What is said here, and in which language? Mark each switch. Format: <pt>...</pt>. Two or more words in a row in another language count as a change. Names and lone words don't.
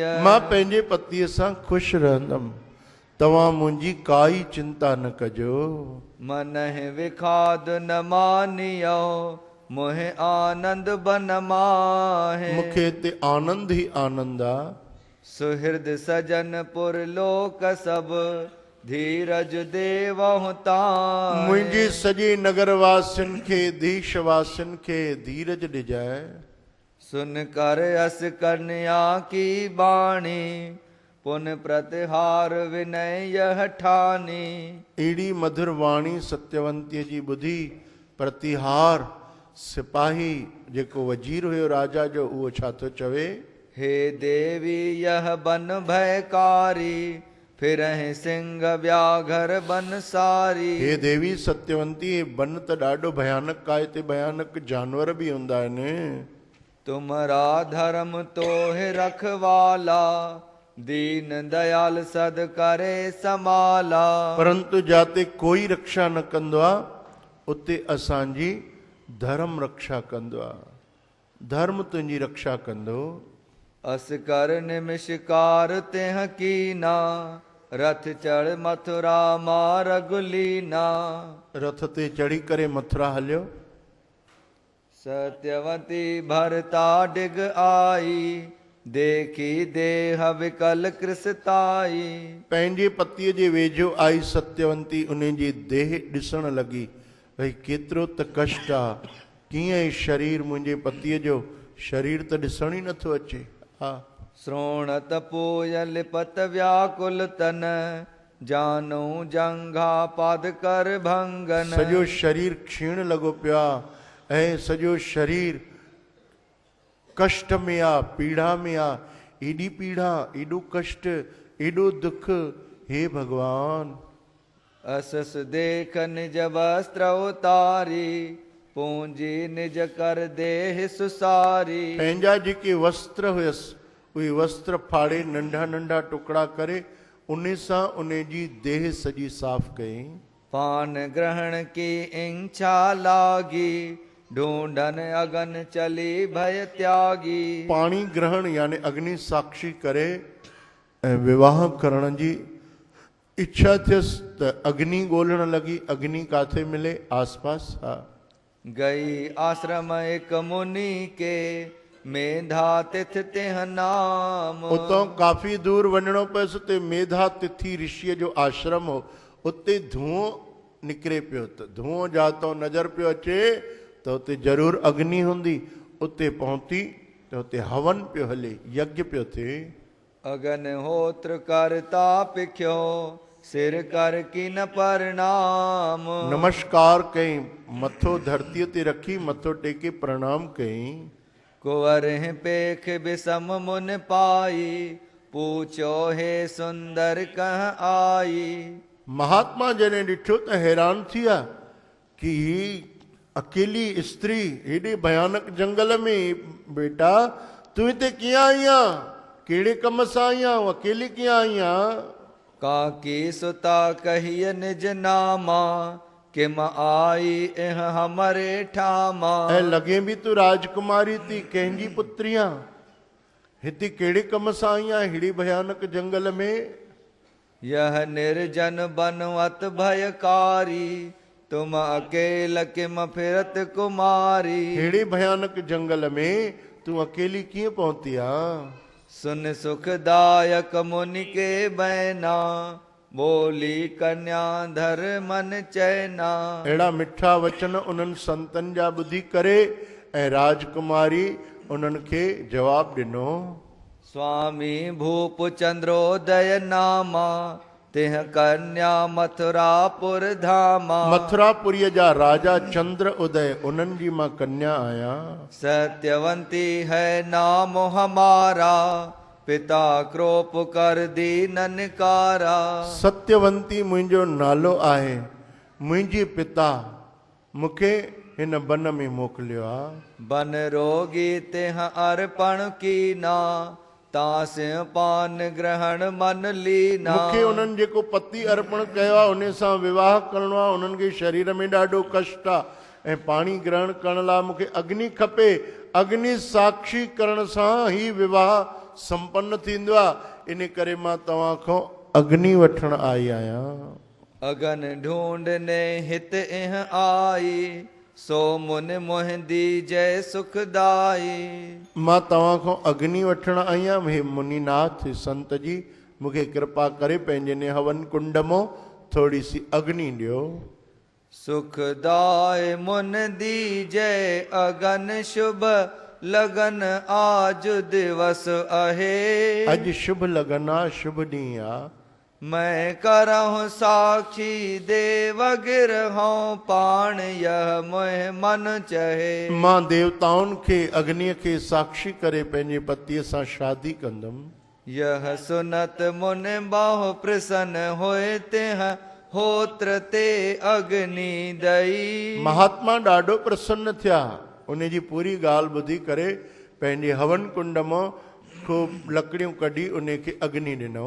<sd>मां पंहिंजे पतीअ सां ख़ुशि रहंदमि, तव्हां मुंहिंजी काई चिंता न कजो।</sd> <hi>मनहि विखाद न मानियो, मोहे आनंद बन माहे।</hi> <sd>मूंखे हिते आनंद ई आनंद आहे।</sd> <hi>सुहृद सजन पुर लोक सब, धीरज देवहु ताहि।</hi> <sd>मुंहिंजे सॼे नगर वासियुनि खे, देश वासियुनि खे धीरज ॾिजाए।</sd> <hi>सुन कर अस कन्या की बाणी, पुन प्रतिहार विनय यह ठानी।</hi> <sd>अहिड़ी मधुर वाणी सत्यवंतीअ जी ॿुधी प्रतिहार सिपाही जेको वज़ीर हुयो राजा जो, उहो छा थो चवे?</sd> <hi>हे देवी यह बन भयकारी, फिर सिंह व्याघर बन सारी।</hi> <sd>हे देवी सत्यवंती, हे बन त ॾाढो भयानक आहे, हिते भयानक जानवर बि हूंदा आहिनि।</sd> <hi>तुमरा धर्म तोहे रखवाला, दीन दयाल सद करे समाला।</hi> <sd>परंतु जाते कोई रक्षा न कंदो आहे, उते असांजी धर्म रक्षा कंदो आहे। धर्म तुंहिंजी रक्षा कंदो।</sd> <hi>अस कर निमिषकार तेह कीना, रथ चढ़ मथुरा मार गुलीना।</hi> <sd>रथ ते चढ़ी करे मथुरा हलियो।</sd> <hi>सत्यवती भरता डिग आई, देखी देह विकल कृसताई।</hi> <sd>पंहिंजे पतीअ जे वेझो आई सत्यवंती, उन जी देह ॾिसण लॻी, भई केतिरो त कष्ट आहे, कीअं ई शरीर मुंहिंजे पतीअ जो शरीर त ॾिसण ई नथो अचे। हा,</sd> <hi>श्रोणत पूय लिपत व्याकुल तन, जानू जंघा पाद कर भंगन।</hi> <sd>सॼो शरीर क्षीण लॻो पियो आहे ऐं सॼो शरीर कष्ट में आहे, पीड़ा में आहे। एॾी पीड़ा, एॾो कष्ट, एॾो दुख। हे भगवान,</sd> <hi>असस देख निज वस्त्र उतारी, पूंजी निज कर देह सुसारी।</hi> <sd>पंहिंजा जेके वस्त्र हुयसि, उहे वस्त्र फाड़े नंढा नंढा टुकड़ा करे उन सां उन जी देह सॼी साफ़ कयईं।</sd> <hi>पान ग्रहण की इच्छा लागी, ढूंढन अगन चली भय त्यागी।</hi> <sd>पाणी ग्रहण यानी अग्नि साक्षी करे ऐं विवाह करण जी इच्छा थियसि त अग्नि ॻोल्हण लॻी। अग्नि काथे मिले? आसपास। हा।</sd> <hi>गई आश्रम एक मुनि के, मेधा तिथ तिह नाम।</hi> <sd>उतों काफ़ी दूर वञिणो पियुसि। उते मेधा तिथि ऋषिअ जो आश्रम हो। उते धुओं निकिरे पियो। त धुओं जातो नज़र पियो अचे त उते ज़रूरु अग्नि हूंदी। उते पहुती त उते हवन पियो हले, यज्ञ पियो थिए।</sd> <hi>अगन होत्र करता पिख्यो, सिर कर की न प्रणाम।</hi> <sd>नमस्कार कई, मथो धरतीअ ते रखी, मथो टेके प्रणाम कई।</sd> <hi>कुंवर पेख बिसम मुन पाई, पूछो हे सुंदर कह आई।</hi> <sd>महात्मा जने ॾिठो त हैरान थी विया कि अकेली स्त्री हेॾे भयानक जंगल में, बेटा तूं हिते कीअं आई आहीं? कहिड़े कम सां आई आहीं? अकेली कीअं आई आहीं?</sd> <hi>काकी सुता कहिय निज नामा, किम आई एह हमरे ठामा।</hi> <sd>ऐं लॻे बि तूं राजकुमारी थी, कंहिंजी पुत्री आहीं? हिते कहिड़े कम सां आई आहीं हेॾे भयानक जंगल में?</sd> <hi>यह निर्जन बनवत भयकारी, तुम अकेल किम फिरत कुमारी।</hi> <sd>हेड़े भयानक जंगल में तूं अकेली कीअं पहुती आहीं?</sd> <hi>सुन सुखदायक मुनि के बैना, बोली कन्या धर मन चैना।</hi> <sd>अहिड़ा मिठा वचन उन्हनि संतनि जा ॿुधी करे ऐं राजकुमारी उन्हनि खे जवाबु ॾिनो।</sd> <hi>स्वामी भूप चंद्रोदय नामा, तिह कन्या मथुरापुर धामा।</hi> <sd>मथुरापुरीअ जा राजा चंद्र उदय, उन्हनि जी मां कन्या आहियां।</sd> <hi>सत्यवंती है नाम हमारा, पिता क्रोप कर दीनन कारा।</hi> <sd>सत्यवंती मुंहिंजो नालो आहे। मुंहिंजे पिता मूंखे हिन वन में मोकिलियो आहे।</sd> <hi>बन रोगी तिह अर्पण कीना, तास पान ग्रहण मन लीना।</hi> <sd>मूंखे उन्हनि जेको पति अर्पण कयो आहे उन सां विवाह करिणो आहे। उन्हनि खे शरीर में ॾाढो कष्ट आहे ऐं पाणी ग्रहण करण लाइ मूंखे अग्नि खपे। अग्नि साक्षी करण सां ही विवाह संपन्न थींदो आहे। इन करे मां तव्हां खां अग्नि वठण आई आहियां।</sd> <hi>अगन ढूंढने हित इह आई, सो मुन मोहिंदी जय सुखदाई।</hi> <sd>मां तव्हां खां अग्नि वठण आई आहियां। हे मुनिनाथ संत जी, मूंखे कृपा करे पंहिंजे ने हवन कुंड मां थोरी सी अग्नि ॾियो।</sd> <hi>सुखदाय मुन दी जय अगन शुभ लगन आज दिवस अहे।</hi> <sd>अॼु शुभ लगन आहे, शुभ ॾींहुं आहे।</sd> <hi>मैं करहूं साक्षी देव गिरहूं पाण, यह मोह मन चहे।</hi> <sd>मां देवताउनि खे अग्निअ खे साक्षी करे पंहिंजे पतीअ सां शादी कंदुमि।</sd> <hi>यह सुनत मुन बहु प्रसन्न होए, तिह होत्र ते अग्नि दई।</hi> <sd>महात्मा ॾाढो प्रसन्न थिया। उन जी पूरी ॻाल्हि ॿुधी करे पंहिंजे हवन कुंड मां खूब लकड़ियूं कढी उन खे अग्नि ॾिनो।</sd>